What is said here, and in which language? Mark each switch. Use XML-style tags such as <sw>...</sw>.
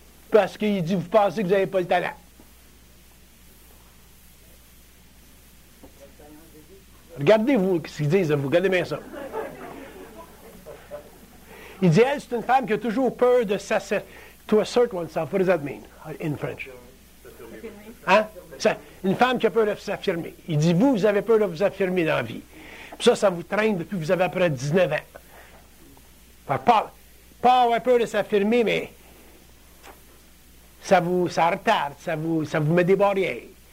<fr>Parce qu'il dit, vous pensez que vous n'avez pas le talent. Regardez-vous ce qu'ils disent, vous, regardez bien ça. Il dit, elle, c'est une femme qui a toujours peur de s'asser.</fr> <en>To assert oneself, what does that mean in French?</en> <fr>Hein? Ça, une femme qui a peur de s'affirmer. Il dit, vous, vous avez peur de vous affirmer dans la vie. Puis ça, ça vous traîne depuis que vous avez à peu près 19 ans. Fait, pas avoir peur de s'affirmer, mais ça retarde, ça vous met des barrières.</fr>